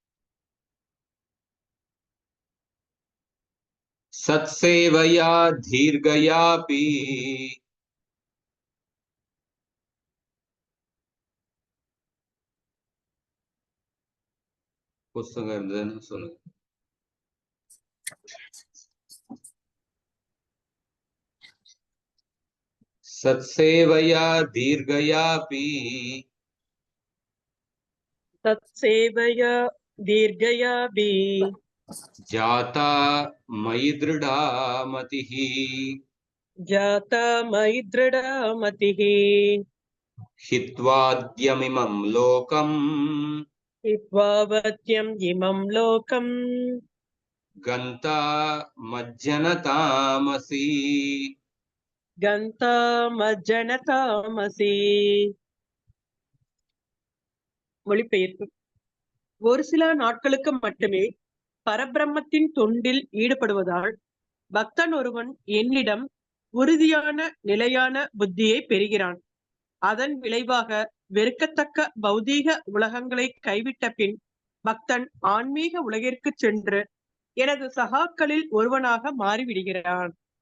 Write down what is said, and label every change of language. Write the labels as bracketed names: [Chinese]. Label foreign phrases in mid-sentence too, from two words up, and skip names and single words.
[Sanskrit] सत्सेवया दीर्घयापि [Tamil] புஸ்தகம் இருந்ததுன்னு சொல்லுங்க. [Sanskrit] सत्सेवया दीर्घयापि तत्सेवया दीर्घयापि जाता मयि दृढा मतिः जाता मयि दृढा मतिः हित्वाद्यमिमं लोकम् हित्वावत्यम् इमं लोकम् गन्ता मज्जनतामसि गन्ता मज्जनतामसि. [Tamil] மொழிபெயர்ப்பு. ஒரு சில நாட்களுக்கு மட்டுமே பரபிரம்மத்தின் தொண்டில் ஈடுபடுவதால் பக்தன் ஒருவன் என்னிடம் உறுதியான நிலையான புத்தியை பெறுகிறான். அதன் விளைவாக வெறுக்கத்தக்க பௌதீக உலகங்களை கைவிட்ட பின் பக்தன் ஆன்மீக உலகிற்கு சென்று எனது சகாக்களில் ஒருவனாக மாறிவிடுகிறான்.